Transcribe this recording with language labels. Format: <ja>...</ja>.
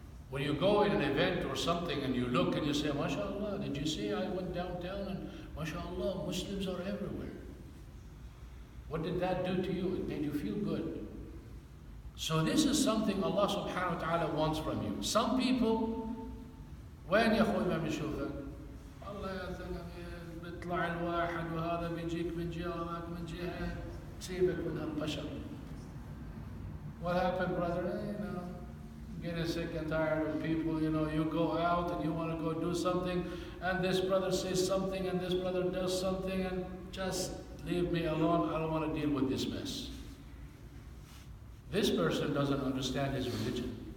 <en>When you go in an event or something and you look and you say, MashaAllah, did you see I went downtown and MashaAllah, Muslims are everywhere. What did that do to you? It made you feel good. So this is something Allah subhanahu wa ta'ala wants from you. Some people,</en> <ar>وين يا أخوي ما بنشوفك؟ الله يا زلمة بيطلع الواحد وهذا بيجيك من جهة وهذاك من جهة، سيبك من هالبشر.</ar> <en>What happened, brother? You know, getting sick and tired of people. You know, you go out and you want to go do something, and this brother says something, and this brother does something, and just leave me alone. I don't want to deal with this mess. This person doesn't understand his religion.</en>